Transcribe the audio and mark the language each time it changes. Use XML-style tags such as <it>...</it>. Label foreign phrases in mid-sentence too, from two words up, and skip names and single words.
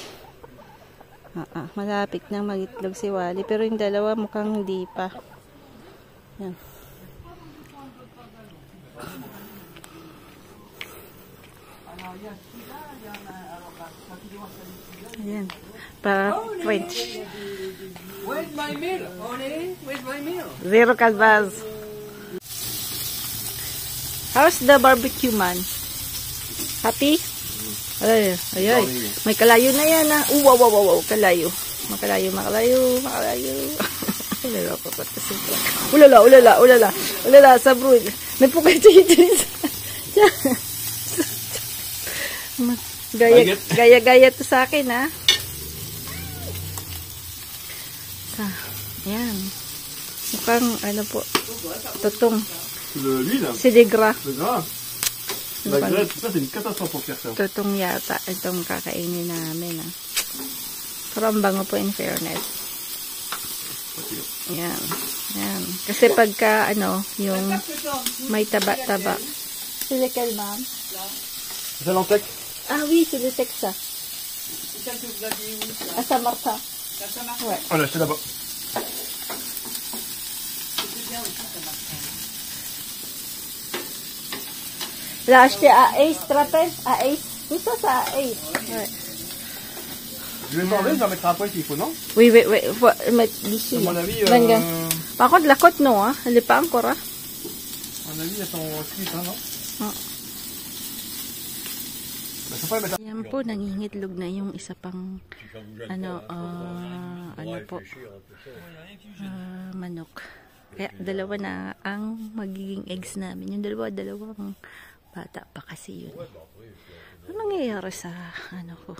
<tl>Malapit na mangitlog si Wally, pero yung dalawa mukhang hindi pa. Yan. Ayan. Para French.</tl> <en>Where's my meal? Honey, where's my meal? Zero calvas. How's the barbecue, man? Happy?</en> <tl>Ay. May kalayo na yan, ha? Wow. Kalayo. Makalayo. Ulala, sabrud. May pukay dito. Gaya to sa akin, ha? Ayan. Mukhang, po, tutong. Sidigra.</tl> <fr>La graisse, ça c'est une catastrophe pour faire ça.</fr> <tl>Tutong yata itong kakainin namin, ha? Pero ang bango po</tl> <en>in fairness.</en> <tl>Ayan. Kasi pagka, yung may taba-taba.</tl> <fr>C'est lequel, ma'am? C'est l'antec? Ah oui, c'est le sec, ça. À Saint-Martin. Ouais. On l'a acheté là-bas. L'a acheté à Ace, tu te rappelles? À Ace. Tout ça, c'est à Ace. Ouais. Je vais demander, je vais mettre un point s'il faut, non? Oui. Faut mettre d'ici. À mon avis, Par contre, la côte, non, hein. Elle n'est pas encore, hein. à mon avis, elles sont cuites, hein, non?</fr> <tl>Yan po, nangingitlog na yung isa pang manok. Kaya dalawa na ang magiging eggs namin. Yung dalawang Bata pa kasi yun. Ano nangyayari sa ano ko?</tl>